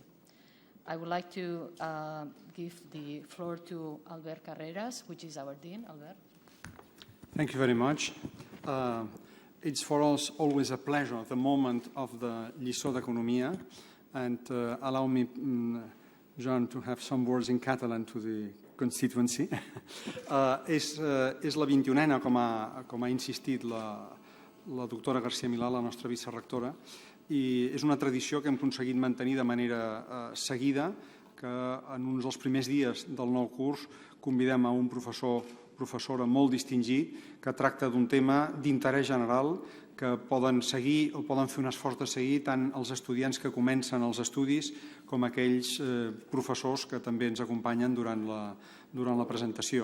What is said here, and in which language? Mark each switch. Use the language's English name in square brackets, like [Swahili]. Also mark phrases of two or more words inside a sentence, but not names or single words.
[English] I would like to give the floor to Albert Carreras, which is our dean. Albert. Thank you very much. It's for us always a pleasure, the moment of the Lliçó d'Economia, and allow me, John, to have some words in Catalan to the constituency. [Catalan] És la 21a, com ha insistit la doctora García Milà, la nostra vicerectora, i és una tradició que hem aconseguit mantenir de manera seguida, que en uns dels primers dies del nou curs convidem a un professora molt distingit que tracta d'un tema d'interès general que poden seguir o poden fer un esforç de seguir tant els estudiants que comencen els estudis com aquells professors que també ens acompanyen durant la presentació.